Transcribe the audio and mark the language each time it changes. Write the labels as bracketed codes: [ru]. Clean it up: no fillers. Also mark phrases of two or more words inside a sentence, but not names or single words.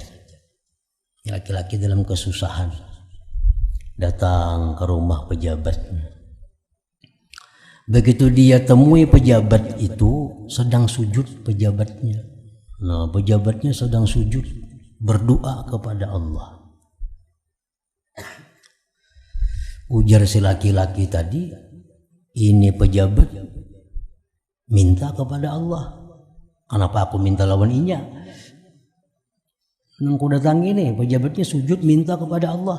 [id] Laki-laki dalam kesusahan datang ke rumah pejabat. Begitu dia temui pejabat itu sedang sujud pejabatnya. Nah, pejabatnya sedang sujud berdoa kepada Allah. Ujar si laki-laki tadi, ini pejabat minta kepada Allah. [bjn] Kenapa aku minta lawan inya? Nengku datang ini, pejabatnya sujud minta kepada Allah.